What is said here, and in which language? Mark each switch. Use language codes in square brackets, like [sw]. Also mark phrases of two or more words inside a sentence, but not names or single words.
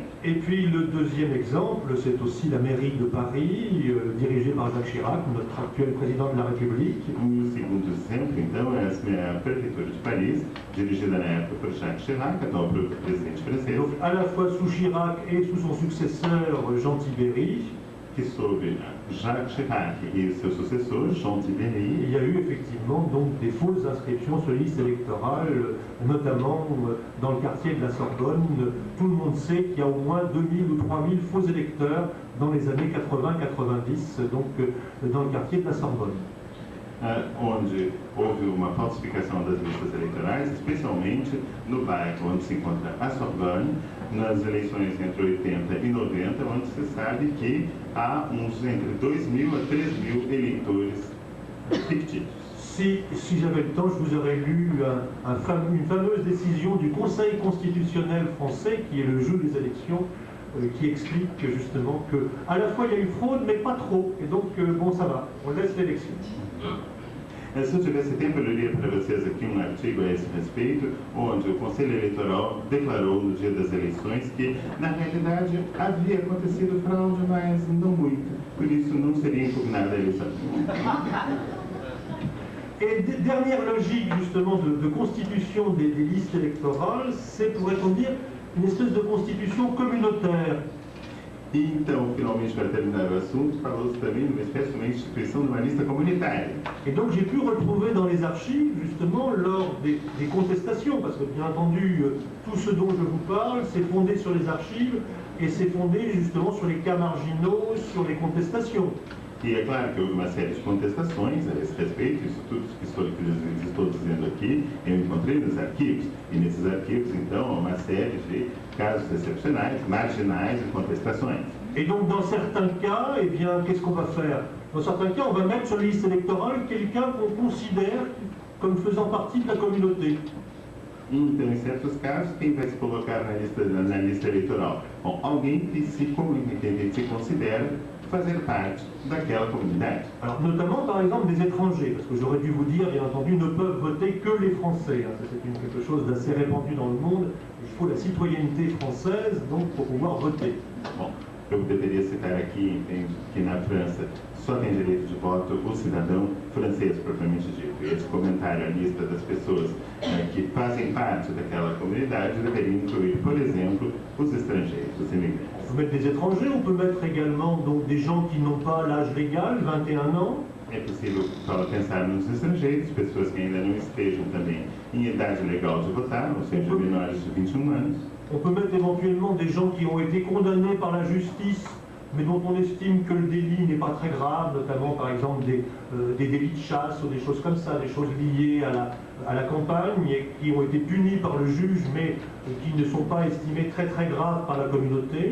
[fr] Et puis le deuxième exemple, c'est aussi la mairie de Paris, dirigée par Jacques Chirac, notre actuel président de la République. [pt] O segundo exemplo, então, é a prefeitura de Paris, dirigida na época por Jacques Chirac, atual presidente francês. [fr] Donc à la fois sous Chirac et sous son successeur Jean Tibéri, [pt] que sob Jacques Chirac et seu successeur, Jean Tibéri, [fr] il y a eu effectivement donc des fausses inscriptions sur les listes électorales, notamment dans le quartier de la Sorbonne. Tout le monde sait qu'il y a au moins 2000 ou 3000 faux électeurs dans les années 80-90, donc dans le quartier de la Sorbonne. [pt] Onde houve uma falsificação das listas eleitorais, especialmente no bairro onde se encontra a Sorbonne, nas eleições entre 80 e 90, onde se sabe que há entre 2.000 a 3.000 eleitores fictícios. [fr] Si j'avais le temps, je vous aurais lu une fameuse décision du Conseil constitutionnel français, qui est le jeu des élections, qui explique justement que à la fois il y a eu fraude, mais pas trop. Et donc, bon, ça va, on laisse l'élection. [pt] Se eu tivesse tempo, eu leria para vocês aqui um artigo a esse respeito, onde o Conselho Eleitoral declarou no dia das eleições que, na realidade, havia acontecido fraude, mas não muito. Por isso, não seria impugnada a eleição. [fr] Et dernière logique justement de constitution des listes électorales, c'est, pourrait-on dire, une espèce de constitution communautaire. [pt] E então, finalmente, para terminar o assunto, falou-se também de uma espécie de uma instituição de uma lista comunitária. [fr] Et donc j'ai pu retrouver dans les archives, justement, lors des contestations, parce que bien entendu, tout ce dont je vous parle, c'est fondé sur les archives, et c'est fondé justement sur les cas marginaux, sur les contestations. [pt] E é claro que houve uma série de contestações a esse respeito, isso tudo que estou dizendo aqui, eu encontrei nos arquivos. E nesses arquivos, então, há uma série de casos excepcionais, marginais e contestações. [fr] Et donc dans certains cas, eh bien, qu'est-ce qu'on va faire? Dans certains cas, on va mettre sur la liste électorale quelqu'un qu'on considère comme faisant partie de la communauté. [pt] Então, em certos casos, quem vai se colocar na lista eleitoral? Bom, alguém que se considera fazer parte daquela comunidade. [fr] Alors notamment par exemple des étrangers, parce que j'aurais dû vous dire, bien entendu, ne peuvent voter que les Français. Ça c'est quelque chose d'assez répandu dans le monde. Il faut la citoyenneté française donc pour pouvoir voter. [pt] Bom, eu deveria citar aqui, entende, que na França só tem direito de voto o cidadão francês, propriamente dito. E esse comentário, a lista das pessoas que fazem parte daquela comunidade, deveria incluir, por exemplo, os estrangeiros, os imigrantes. [fr] On peut mettre des étrangers, on peut mettre également donc, des gens qui n'ont pas l'âge légal, 21 ans. [pt] É possível pensar nos estrangeiros, pessoas que ainda não estejam também em idade legal de votar, ou seja, menores de 21 anos. [fr] On peut mettre éventuellement des gens qui ont été condamnés par la justice, mais dont on estime que le délit n'est pas très grave, notamment par exemple des délits de chasse ou des choses comme ça, des choses liées à la campagne et qui ont été punis par le juge, mais qui ne sont pas estimées très très graves par la communauté.